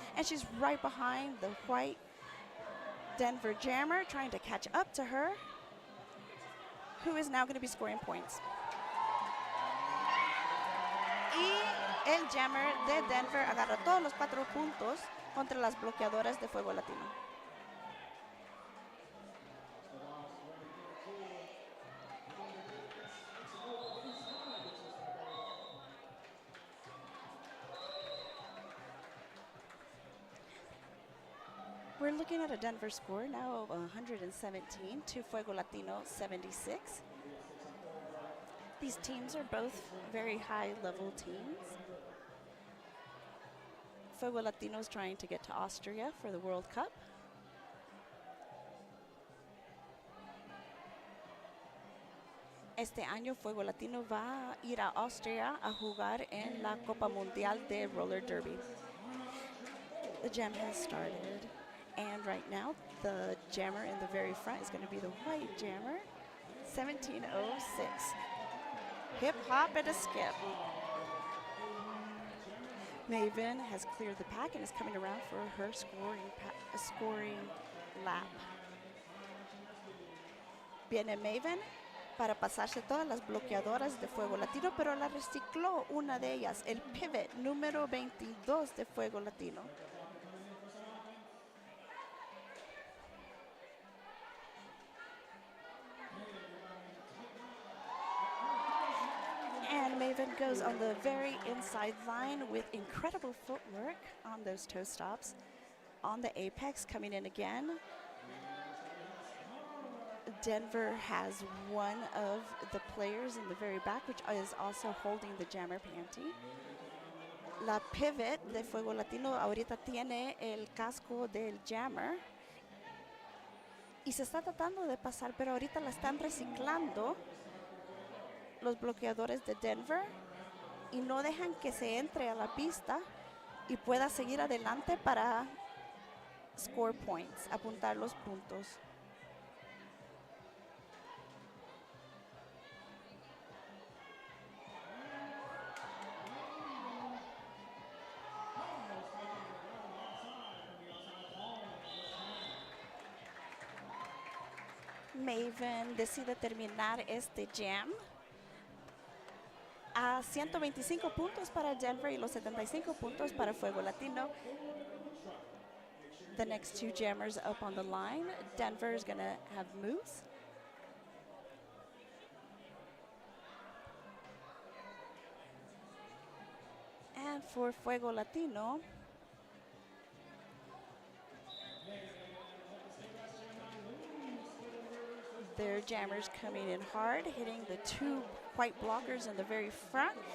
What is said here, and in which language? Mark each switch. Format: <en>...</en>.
<en>And she's right behind the white Denver jammer, trying to catch up to her, who is now going to be scoring points.</en> <es>Y el jammer de Denver agarra todos los 4 puntos contra las bloqueadoras de Fuego Latino.</es> <en>We're looking at a Denver score now of 117 to Fuego Latino 76. These teams are both very high-level teams. Fuego Latino is trying to get to Austria for the World Cup.</en> <es>Este año Fuego Latino va a ir a Austria a jugar en la Copa Mundial de Roller Derby.</es> <en>The jam has started, and right now the jammer in the very front is going to be the white jammer, 1706. Hip hop and a skip. Maven has cleared the pack and is coming around for her scoring lap.</en> <es>Viene Maven para pasarse todas las bloqueadoras de Fuego Latino, pero la recicló una de ellas, el pivot número 22 de Fuego Latino.</es> <en>And Maven goes on the very inside line with incredible footwork on those toe stops. On the apex, coming in again. Denver has one of the players in the very back, which is also holding the jammer panty.</en> <es>La pivot de Fuego Latino ahorita tiene el casco del jammer y se está tratando de pasar, pero ahorita la están reciclando los bloqueadores de Denver y no dejan que se entre a la pista y pueda seguir adelante para</es> <en>score points,</en> <es>apuntar los puntos. Maven decide terminar este jam a 125 puntos para Denver y los 75 puntos para Fuego Latino.</es> <en>The next two jammers up on the line. Denver is going to have moves. And for Fuego Latino, their jammers coming in hard, hitting the two white blockers in the very front.</en>